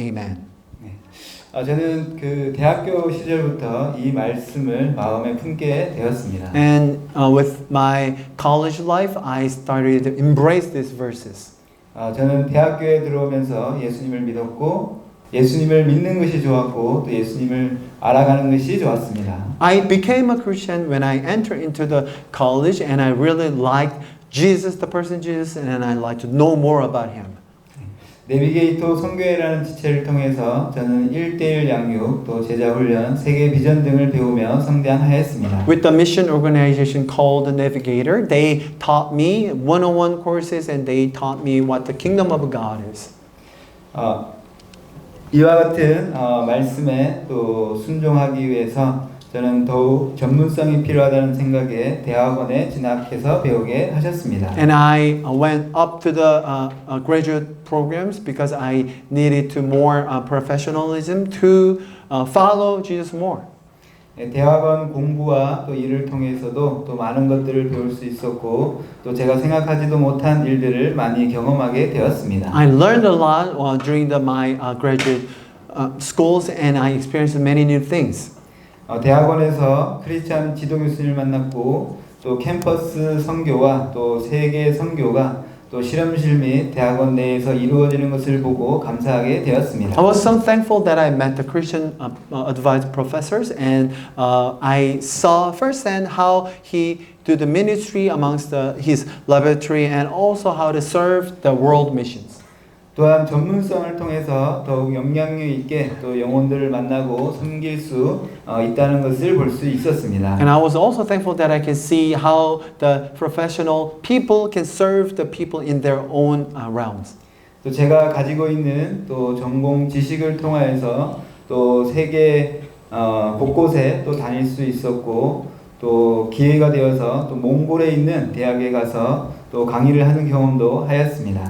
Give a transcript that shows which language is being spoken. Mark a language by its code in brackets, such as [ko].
[en] Amen. [ko] 저는 그 대학교 시절부터 이 말씀을 마음에 품게 되었습니다. [en] And with my college life, I started to embrace these verses. [ko] 저는 대학교에 들어오면서 예수님을 믿었고 예수님을 믿는 것이 좋았고 또 예수님을 알아가는 것이 좋았습니다. [en] I became a Christian when I entered into the college, and I really liked Jesus, the person Jesus, and I liked to know more about him. [ko] 내비게이터 선교회라는 지체를 통해서 저는 1:1 양육, 또 제자 훈련, 세계 비전 등을 배우며 성장하였습니다. [en] With the mission organization called the Navigator, they taught me one-on-one courses and they taught me what the kingdom of God is. [ko] 이와 같은 말씀에 또 순종하기 위해서 저는 더욱 전문성이 필요하다는 생각에 대학원에 진학해서 배우게 하셨습니다. [en] And I went up to the graduate programs because I needed to more professionalism to follow Jesus more. [ko] 대학원 공부와 또 일을 통해서도 또 많은 것들을 배울 수 있었고 또 제가 생각하지도 못한 일들을 많이 경험하게 되었습니다. [en] I learned a lot during my graduate schools, and I experienced many new things. [ko] 대학원에서 크리스찬 지도 교수님을 만났고 또 캠퍼스 선교와 또 세계 선교가 또 실험실 및 대학원 내에서 이루어지는 것을 보고 감사하게 되었습니다. [en] I was so thankful that I met the Christian advised professors, and I saw firsthand how he do the ministry amongst his laboratory and also how to serve the world missions. [ko] 또한 전문성을 통해서 더욱 영향력 있게 또 영혼들을 만나고 섬길 수 있다는 것을 볼 수 있었습니다. [en] And I was also thankful that I can see how the professional people can serve the people in their own realms. [ko] 또 제가 가지고 있는 또 전공 지식을 통하여서 또 세계 곳곳에 또 다닐 수 있었고 또 기회가 되어서 또 몽골에 있는 대학에 가서 또 강의를 하는 경험도 하였습니다.